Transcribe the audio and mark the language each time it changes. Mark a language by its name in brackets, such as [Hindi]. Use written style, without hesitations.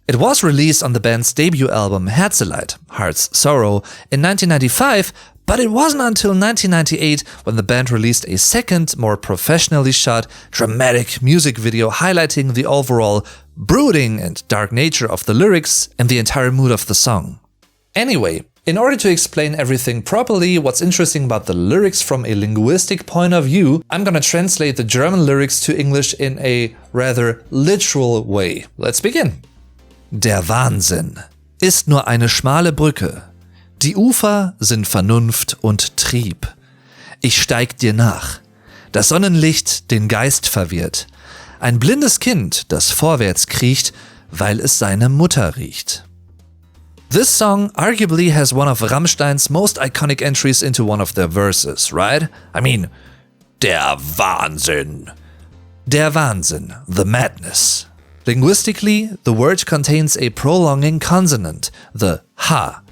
[English] It was released on the band's debut album Herzeleid, Heart's Sorrow, in 1995, but it wasn't until 1998 when the band released a second, more professionally shot, dramatic music video highlighting the overall brooding and dark nature of the lyrics and the entire mood of the song. Anyway, in order to explain everything properly, what's interesting about the lyrics from a linguistic point of view, I'm gonna translate the German lyrics to English in a rather literal way. Let's begin. [German] Der Wahnsinn ist nur eine schmale Brücke. Die Ufer sind Vernunft und Trieb. Ich steig dir nach. Das Sonnenlicht den Geist verwirrt. Ein blindes Kind, das vorwärts kriecht, weil es seine Mutter riecht. [English] This song arguably has one of Rammstein's most iconic entries into one of their verses, right? I mean, [German] der Wahnsinn. Der Wahnsinn, [English] the madness. Linguistically, the word contains a prolonging consonant, the H.